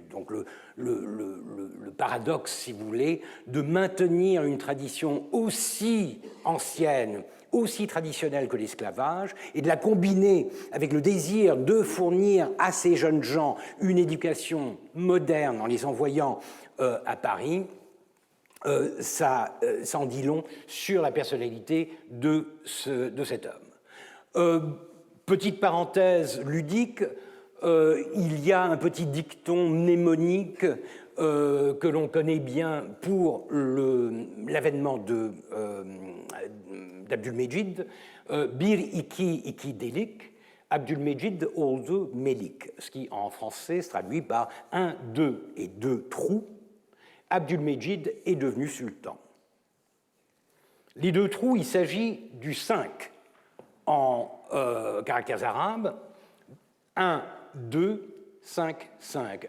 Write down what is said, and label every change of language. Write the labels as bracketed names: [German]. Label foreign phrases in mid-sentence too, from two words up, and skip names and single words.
[French] Donc le paradoxe, si vous voulez, de maintenir une tradition aussi ancienne, aussi traditionnelle que l'esclavage, et de la combiner avec le désir de fournir à ces jeunes gens une éducation moderne en les envoyant à Paris, ça en dit long sur la personnalité de cet homme. Petite parenthèse ludique, il y a un petit dicton mnémonique que l'on connaît bien pour l'avènement d'Abdülmecid, [Turkish] Bir iki delik, Abdülmecid oldu melik, [French] ce qui en français se traduit par un, deux et deux trous. Abdülmecid est devenu sultan. Les deux trous, il s'agit du 5 en caractères arabes, 1, 2, 5, 5.